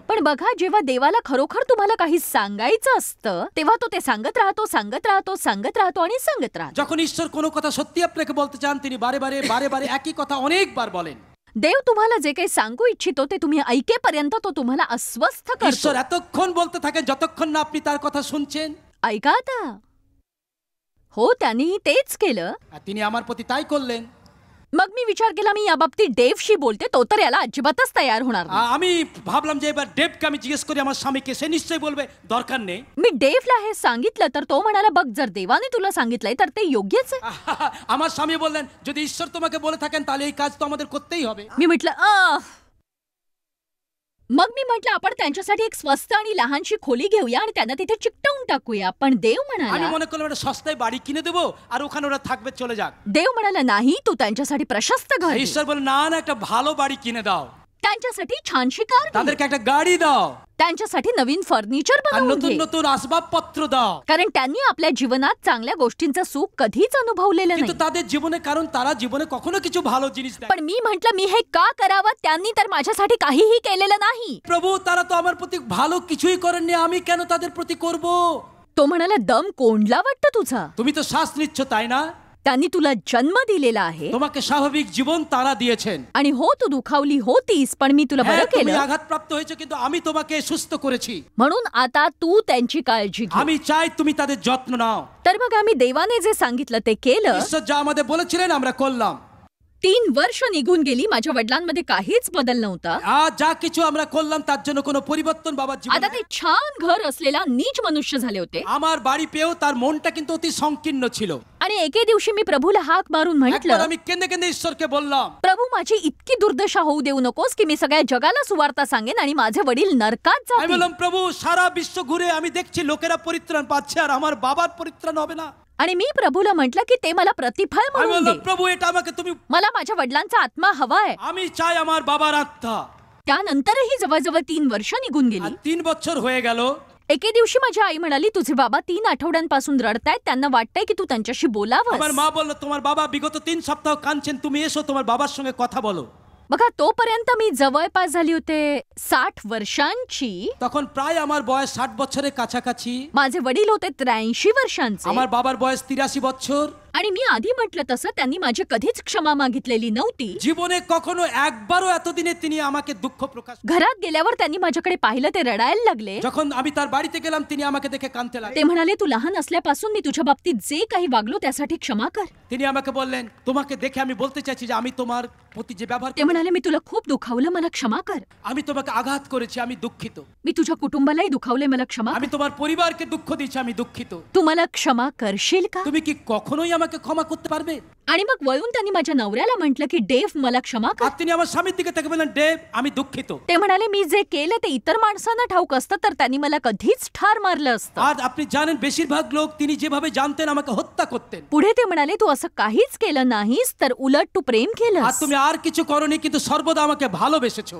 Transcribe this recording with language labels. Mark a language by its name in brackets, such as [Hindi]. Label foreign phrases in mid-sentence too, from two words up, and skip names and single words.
[Marathi] पण बघा, जेव्हा देवाला खरोखर तुम्हाला काही सांगायचं असतं तेव्हा तो ते सांगत राहतो, सांगत राहतो, सांगत राहतो आणि सांगत राहतो। [Bangla] যখন ঈশ্বর কোনো কথা সত্যি আপনাকে বলতে চান তিনি বারে বারে বারে বারে একই কথা অনেকবার বলেন। [Marathi] देव तुम्हाला जे काही सांगू इच्छितो ते तुम्ही ऐकेपर्यंत तो तुम्हाला अस्वस्थ करतो। [Bangla] ঈশ্বর এতক্ষণ বলতে থাকেন যতক্ষণ না আপনি তার কথা শুনছেন। [Marathi] ऐका आता, हो त्यांनी तेच केलं। [Bangla] আর তিনি আমার প্রতি তাই করলেন। [Marathi] मग मी विचार केला, मी याबाबतीत डेव्हशी बोलते, तो तर याला अजिबातच तयार होणार नाही। [Bangla] আমি ভাবলাম যে এবার ডেভকে আমি জিজ্ঞেস করি আমার স্বামীকে, সে নিশ্চয়ই বলবে দরকার নেই। [Marathi] मी डेव्हला हे सांगितलं तर तो म्हणाला, बघ जर देवाने तुला सांगितलंय तर ते योग्यच आहे। [Bangla] আমার স্বামী বললেন যদি ঈশ্বর তোমাকে বলে থাকেন তাহলে এই কাজ তো আমাদের করতেই হবে। [Marathi] मी म्हटलं मग मी म्हटलं आपण त्यांच्यासाठी एक स्वस्त आणि लहानशी खोली घेऊया आणि त्यांना तिथे चिकटवून टाकूया। पण देव [Bangla] আমি [Marathi] म्हणाला, [Bangla] মনে করলাম একটা সস্তায় বাড়ি কিনে দেবো আর ওখানে ওরা থাকবে, চলে যাক। [Marathi] देव म्हणाला नाही, तू त्यांच्यासाठी प्रशस्त घर घे, [Bangla] ঈশ্বর বলে না না একটা ভালো বাড়ি কিনে দাও, [Marathi] त्यांच्यासाठी छानशी कार घे, [Bangla] তাদেরকে একটা গাড়ি দাও [Marathi] त्यांच्यासाठी नवीन फर्निचर [Bangla] আর [Marathi] बनवून [Bangla] নতুন [Marathi] घे, [Bangla] নতুন আসবাবপত্র দাও। [Marathi] कारण त्यांनी आपल्या जीवनात चांगल्या गोष्टींचं सुख कधीच अनुभवलेलं [Bangla] কিন্তু [Marathi] नाही। [Bangla] তাদের জীবনে, কারণ তারা জীবনে কখনো কিছু ভালো জিনিস দেয়। [Marathi] पण मी म्हंटल मी हे का करावं, त्यांनी तर माझ्यासाठी काहीही केलेलं नाही। [Bangla] প্রভু তারা তো আমার প্রতি ভালো কিছুই করেননি, আমি কেন তাদের প্রতি করব? [Marathi] तो म्हणाला, दम कोंडला वाटतं तुझा, [Bangla] তুমি তো শ্বাস নিচ্ছ তাই না? [Marathi] त्यांनी तुला जन्म दिलेला आहे [Bangla] তোমাকে স্বাভাবিক জীবন তারা দিয়েছেন। [Marathi] आणि हो तू दुखावली होतीस, पण मी तुला [Bangla] হ্যাঁ [Marathi] बरं [Bangla] তুমি [Marathi] केलं, [Bangla] আঘাতপ্রাপ্ত হয়েছো কিন্তু আমি তোমাকে সুস্থ করেছি। [Marathi] म्हणून आता तू त्यांची काळजी घे। [Bangla] আমি চাই তুমি তাদের যত্ন নাও। [Marathi] तर मग आम्ही देवाने जे सांगितलं ते केलं। [Bangla] ঈশ্বর যা আমাদের বলেছিলেন আমরা করলাম। [Marathi] 3 वर्ष निघून गेली, माझ्या वडिलांमध्ये काहीच बदल नव्हता। [Bangla] আজ যা কিছু আমরা করলাম তার জন্য কোনো পরিবর্তন বাবার জীবনে [Marathi] आता ते छान घर असलेला नीच मनुष्य झाले होते। [Bangla] আমার বাড়ি পেয়েও তার মনটা কিন্তু অতি সংকীর্ণ ছিল। [Marathi] आणि एके दिवशी मी प्रभूला हाक मारून [Bangla] একবার [Marathi] म्हटलं, [Bangla] আমি কেঁদে কেঁদে ঈশ্বরকে বললাম [Marathi] प्रभू माझी इतकी दुर्दशा होऊ देऊ नकोस की मी सगळ्या जगाला सुवार्ता सांगेन आणि माझे वडील नरकात [Bangla] আমি [Marathi] जातील। [Bangla] বললাম প্রভু সারা বিশ্ব ঘুরে আমি দেখছি লোকেরা পরিত্রাণ পাচ্ছে আর আমার বাবার পরিত্রাণ হবে না। [Marathi] आणि मी प्रभूला म्हटलं की ते मला प्रतिफळ [Bangla] আমি [Marathi] म्हणून [Bangla] বললাম [Marathi] दे, [Bangla] প্রভু এটা আমাকে তুমি, [Marathi] मला माझ्या वडिलांचा आत्मा हवाय। [Bangla] আমি চাই আমার বাবার আত্মা। [Marathi] त्यानंतरही जवळजवळ 3 वर्ष निघून [Bangla] আর [Marathi] गेली। [Bangla] 3 বছর হয়ে গেল। [Marathi] एके दिवशी माझी आई म्हणाली, तुझे बाबा 3 आठवड्यांपासून रडतायत, त्यांना वाटतंय की तू त्यांच्याशी [Bangla] আমার [Marathi] बोलावं। [Bangla] মা বলল তোমার বাবা বিগত 3 সপ্তাহ কাঁদছেন, তুমি এসো তোমার বাবার সঙ্গে কথা বলো। [Marathi] बघा, तोपर्यंत मी जवळपास झाली होते 60 वर्षांची, [Bangla] তখন প্রায় আমার বয়স 60 বছরের কাছাকাছি। [Marathi] माझे वडील होते 83 वर्षांचे [Bangla] আমার বাবার বয়স 83 বছর। [Marathi] आणि मी आधी म्हटलं तसं त्यांनी माझी कधीच क्षमा मागितलेली नव्हती। [Bangla] জীবনে কখনো একবারও এতদিনে তিনি আমাকে দুঃখ প্রকাশ। [Marathi] घरात गेल्यावर त्यांनी माझ्याकडे पाहिलं, ते रडायला लागले। [Bangla] যখন আমি তার বাড়িতে গেলাম তিনি আমাকে দেখে কাঁদতে [Marathi] ते [Bangla] লাগলেন। [Marathi] म्हणाले, तू लहान असल्यापासून मी तुझ्या बाबतीत जे काही वागलो त्यासाठी क्षमा कर। [Bangla] তিনি আমাকে বললেন তোমাকে দেখে আমি বলতে চাইছি যে আমি তোমার প্রতি যে ব্যবহার [Marathi] ते म्हणाले मी तुला खूप दुखावलं, मला क्षमा कर. [Bangla] আমি তোমাকে আঘাত করেছি, আমি দুঃখিত। [Marathi] मी तुझ्या कुटुंबालाही दुखावले, मला क्षमा [Bangla] আমি [Marathi] कर. [Bangla] তোমার পরিবারকে দুঃখ দিয়েছি, আমি দুঃখিত। [Marathi] तू मला क्षमा करशील का? [Bangla] তুমি কি কখনোই আমাকে ক্ষমা করতে পারবে? [Marathi] आणि मग वळून त्यांनी माझ्या नवऱ्याला म्हटलं की डेव मला क्षमा कर. [Bangla] আর তিনি আমার স্বামীর দিকে তাকিয়ে বললেন, ডেভ আমি দুঃখিত। [Marathi] ते म्हणाले मी जे केलं ते इतर माणसांना ठाऊक असतं तर त्यांनी मला कधीच ठार मारलं असतं. [Bangla] আর আপনি জানেন বেশিরভাগ লোক তিনি যেভাবে জানতেন আমাকে হত্যা করতেন। [Marathi] पुढे ते म्हणाले तू असं काहीच केलं नाहीस तर उलट तू प्रेम [Bangla] আর [Marathi] केलंस. [Bangla] তুমি আর কিছু করনি, কিন্তু সর্বদা আমাকে ভালোবেসেছো।